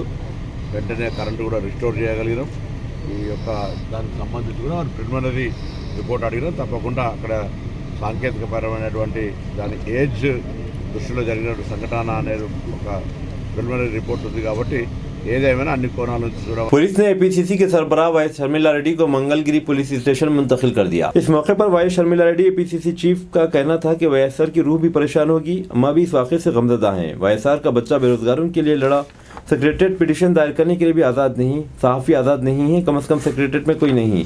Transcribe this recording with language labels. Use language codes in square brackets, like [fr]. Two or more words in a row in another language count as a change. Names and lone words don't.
[te] వెంటనే కరెంటు కూడా రిస్టోర్ చేయగలిగినాం. ఈ యొక్క దానికి సంబంధించి కూడా [en] ప్రిలిమినరీ రిపోర్ట్ [te] అడిగినాం. తప్పకుండా అక్కడ సాంకేతికపరమైనటువంటి దాని ఏజ్ దృష్టిలో జరిగిన సంఘటన అనేది ఒక [en] ప్రిలిమినరీ రిపోర్ట్ [te] ఉంది కాబట్టి ఏదేమైనా అన్ని కోణాల నుంచి చూడాలి. [ur] پولیس نے اے پی سی سی کے سربراہ وائی ایس شرمیلا ریڈی کو منگلگیری پولیس اسٹیشن منتقل کر دیا. اس موقع پر وائی ایس شرمیلا ریڈی [en] APCC chief [ur] کا کہنا تھا کہ وائی ایس آر کی روح بھی پریشان ہوگی، اماں بھی اس واقعے سے غمزدہ ہیں. وائی ایس آر کا بچہ بے روزگاروں کے لیے لڑا, [en] secretariat petition [ur] دائر کرنے کے لیے بھی آزاد نہیں، صحافی آزاد نہیں ہے، کم سے کم سیکریٹریٹ میں کوئی نہیں.